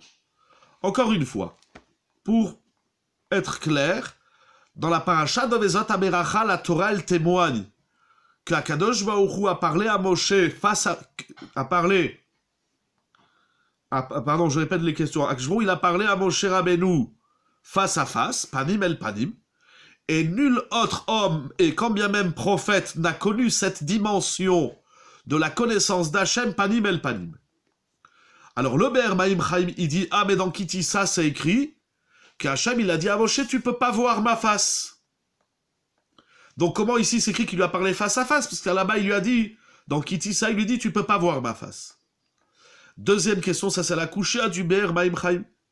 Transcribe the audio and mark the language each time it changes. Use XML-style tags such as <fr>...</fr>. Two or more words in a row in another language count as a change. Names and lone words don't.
<fr>Encore une fois, pour être clair, dans la paracha de Vezat Averacha, la Torah, elle témoigne qu'</fr> <he>Akadosh Baruch Hu</he> <fr>a parlé à Moshe a parlé pardon, je répète les questions. Akshvou, il a parlé à Moshe Rabbeinu face à face,</fr> <he>panim el panim,</he> <fr>et nul autre homme, et quand bien même prophète, n'a connu cette dimension de la connaissance d'Hachem,</fr> <he>panim el panim.</he> <fr>Alors le Be'er Maim Chaim, il dit, ah mais dans Kitissa c'est écrit qu'Hachem il a dit à Moshe, tu peux pas voir ma face. Donc comment ici c'est écrit qu'il lui a parlé face à face? Parce que là-bas il lui a dit, dans Kitissa il lui dit, tu peux pas voir ma face. Deuxième question, ça c'est la couchée du Be'er Maim Chaim.</fr>